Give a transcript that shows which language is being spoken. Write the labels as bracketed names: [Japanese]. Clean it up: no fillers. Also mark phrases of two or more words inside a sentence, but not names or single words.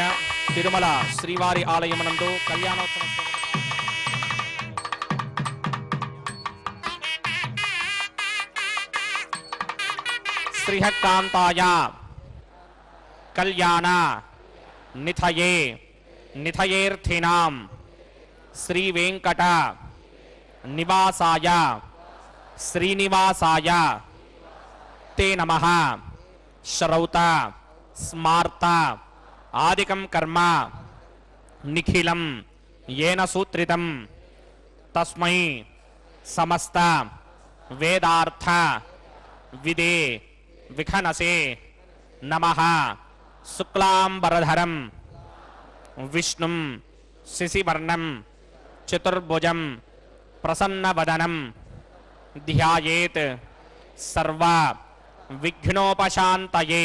[Telugu] తిరుమల శ్రీవారి ఆలయమునందు కళ్యాణోత్సవం [Sanskrit] శ్రీహకాంతాయ కళ్యాణ నిథయే నిథయేర్థినాం శ్రీ వెంకట నివాసాయ శ్రీనివాసాయ తే నమః. శ్రౌత స్మార్త ఆదికం కర్మ నిఖిలం येन सूत्रितं तस्मै समस्त वेदार्थ विदे विखनसे नमः. शुक्लांबरधरं विष्णुं शिशिवर्णं चतुर्भुजं प्रसन्नवदनं ध्यायेत् सर्व विघ्नोपशान्तये.